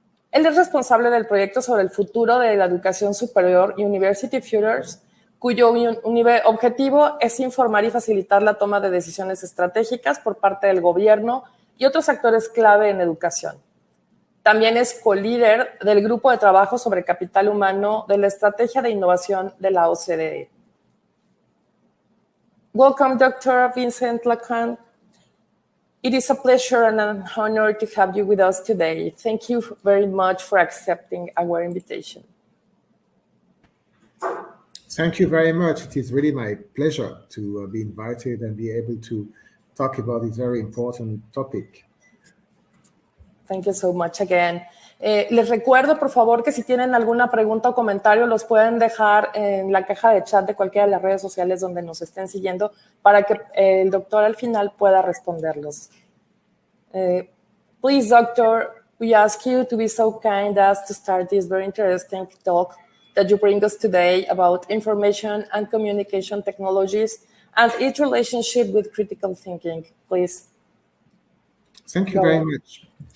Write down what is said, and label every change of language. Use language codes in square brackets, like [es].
[es] Él es responsable del proyecto sobre el futuro de la educación superior University Futures, cuyo objetivo es informar y facilitar la toma de decisiones estratégicas por parte del gobierno y otros actores clave en educación. También es co-líder del grupo de trabajo sobre capital humano de la Estrategia de Innovación de la OCDE. [en] Welcome, Dr. Vincent-Lancrin. It is a pleasure and an honor to have you with us today. Thank you very much for accepting our invitation. Thank you very much. It is really my pleasure to be invited and be able to talk about this very important topic. Thank you so much again. [es] Les recuerdo, por favor, que si tienen alguna pregunta o comentario, los pueden dejar en la caja de chat de cualquiera de las redes sociales donde nos estén siguiendo para que el doctor al final pueda responderlos. [en] Please, doctor, we ask you to be so kind as to start this very interesting talk that you bring us today about information and communication technologies and its relationship with critical thinking. Please. Thank you very much.